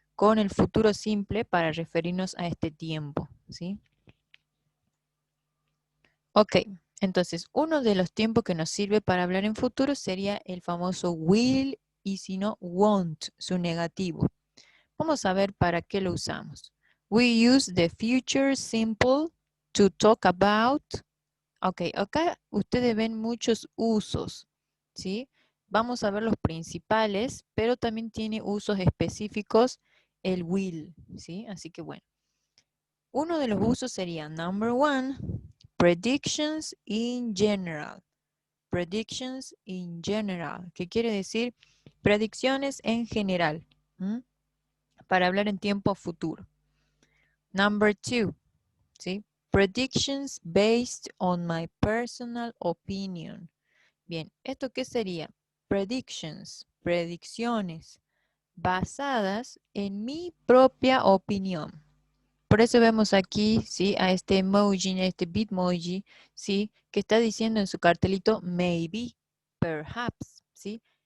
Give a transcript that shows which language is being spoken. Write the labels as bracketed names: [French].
[Spanish] Con el futuro simple para referirnos a este tiempo, ¿sí? Ok, entonces uno de los tiempos que nos sirve para hablar en futuro sería el famoso will y si no won't, su negativo. Vamos a ver para qué lo usamos. [English] We use the future simple to talk about. [Spanish] Ok, acá ustedes ven muchos usos, ¿sí? Vamos a ver los principales, pero también tiene usos específicos el will, ¿sí? Así que bueno. Uno de los usos sería [English] number one, predictions in general. Predictions in general, [Spanish] que quiere decir predicciones en general. ¿Mm? Para hablar en tiempo futuro. [English] Number two, ¿sí? Predictions based on my personal opinion. [Spanish] Bien, ¿esto qué sería? Predictions, predicciones basadas en mi propia opinión. Por eso vemos aquí, ¿sí? A este emoji, a este bitmoji, ¿sí? Que está diciendo en su cartelito, [English] maybe, perhaps, [Spanish] ¿sí?